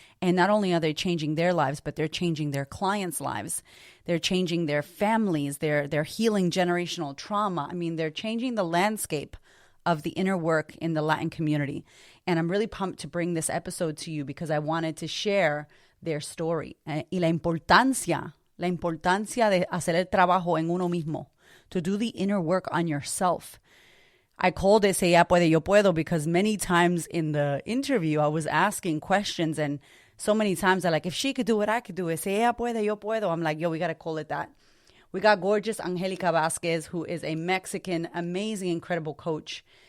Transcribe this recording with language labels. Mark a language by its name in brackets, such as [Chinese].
[English] And not only are they changing their lives, but they're changing their clients' lives. They're changing their families. They're healing generational trauma. I mean, they're changing the landscape of the inner work in the Latin community. And I'm really pumped to bring this episode to you because I wanted to share their story. [Spanish] Y la importancia de hacer el trabajo en uno mismo, [English] to do the inner work on yourself. I called it [Spanish] "Se ella puede, yo puedo" [English] because many times in the interview I was asking questions, and so many times they're like, if she could do it, I could do it. "Se ella puede, yo puedo." I'm like, yo, we got to call it that. We got gorgeous Angelica Vazquez, who is a Mexican, amazing, incredible coach.